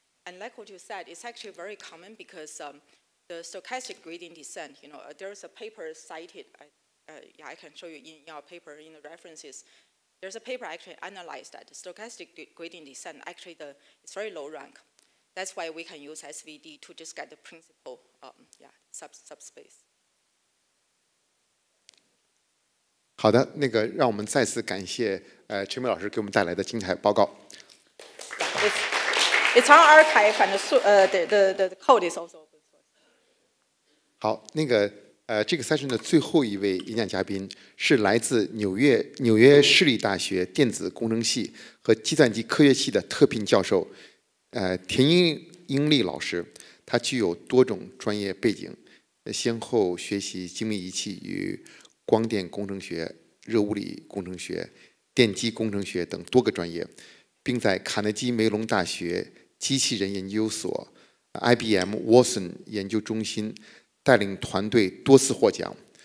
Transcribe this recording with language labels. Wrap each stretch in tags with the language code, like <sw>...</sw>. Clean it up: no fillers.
<en>And like what you said, it's actually very common because the stochastic gradient descent, there's a paper cited, I can show you in our paper in the references. There's a paper actually analyzed that. Stochastic gradient descent, actually it's very low rank. That's why we can use SVD to just get the principal subspace.</en> <zh>好的，让我们再次感谢陈梅老师给我们带来的精彩报告。</zh> <en>It's on archive and the code is also open source.</en> <zh>好，这个 session 的最后一位演讲嘉宾是来自纽约市立大学电子工程系和计算机科学系的特聘教授，田英利老师。他具有多种专业背景，先后学习精密仪器与光电工程学、热物理工程学、电机工程学等多个专业，并在卡内基梅隆大学机器人研究所、IBM Watson 研究中心带领团队多次获奖。</zh>